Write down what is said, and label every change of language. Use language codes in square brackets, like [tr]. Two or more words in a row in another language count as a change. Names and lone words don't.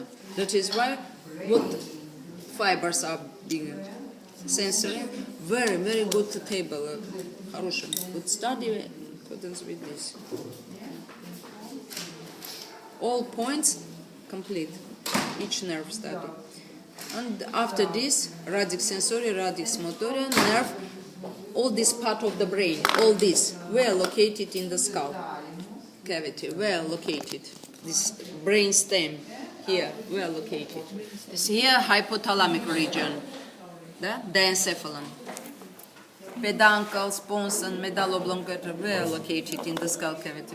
[en] That is why what fibers are bigger. Sensory, very, very good table. [ru] Хороший. [en] Good study accordance with this. All points complete. Each nerve study. And after this, [la] radix sensoria, radix motoria, [en] nerve, all this part of the brain, all this, were located in the skull cavity, were located. This brain stem here, were located. This here, hypothalamic region, the diencephalon. Peduncles, pons, and [la] medulla oblongata [en] were located in the skull cavity.